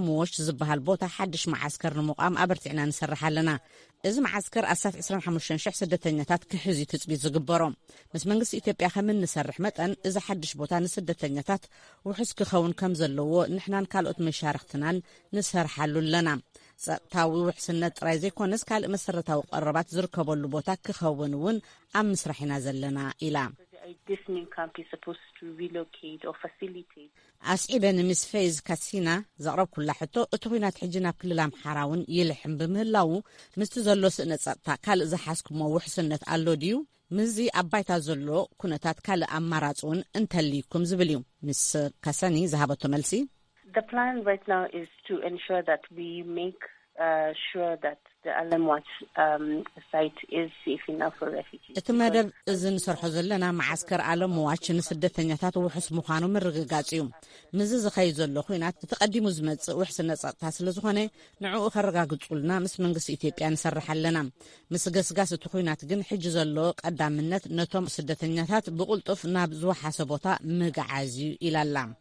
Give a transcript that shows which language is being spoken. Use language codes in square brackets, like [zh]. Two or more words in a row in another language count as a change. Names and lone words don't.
[ti] ወሽ ዝበሃል ቦታ ሓድሽ ማዓስከር ንምቋም ኣበርቲዕና ንሰርሕ ኣለና እዚ ማዓስከር ኣሳት 25000 ስደተኛታት ክሕዙ ትጽቢት ዝግበሮም ምስ መንግስቲ ኢትዮጵያ ከም እንሰርሕ መጠን እዚ ሓድሽ ቦታ ንስደተኛታት ውሕስ ክኸውን ከም ዘለዎ ንሕናን ካልኦት መሻርክትናን ንሰርሓሉ ኣለና ጸጥታዊ ውሕስነት ጥራይ ዘይኮነስ ካልእ መሰረታዊ ቀረባት ዝርከበሉ ቦታ ክኸውን እውን ኣብ ምስራሕ ኢና ዘለና ኢላ [en] This new camp is supposed to relocate or facilitate. [ti] ኣስዒበን ምስ ፌዝ ካሲና ዘቕረብ ኩላ ሕቶ እቲ ኩናት ሕጂ ናብ ክልል ኣምሓራ እውን ይልሕም ብምህላው ምስቲ ዘሎ ስእነት ጸጥታ ካልእ ዝሓስኩሞ ውሕስነት ኣሎ ድዩ ምዚ ኣብ ባይታ ዘሎ ኩነታት ካልእ ኣማራፂ እውን እንተልይኩም ዝብል እዩ ምስ ካሰኒ ዝሃበቶ መልሲ [en] The plan right now is to ensure that we make sure that the Alamwatch site is safe enough for refugees. [ti] እቲ መደብ እዚ ንሰርሖ ዘለና ማዓስከር አለምዋች ንስደተኛታት ውሕስ ምዃኑ ምርግጋጽ እዩ ምዝ ዝኸይ ዘሎ ኩናት እቲ ቀዲሙ ዝመጽእ ውሕስነት ጸጥታ ስለ ዝኾነ ንዕኡ ከረጋግጹልና ምስ መንግስቲ ኢትዮጵያ ንሰርሕ ኣለና ምስ ገስጋስ እቲ ኩናት ግን ሕጂ ዘሎ ቀዳምነት ነቶም ስደተኛታት ብቁልጡፍ ናብ ዝወሓሰ ቦታ ምግዓዝ ኢላላ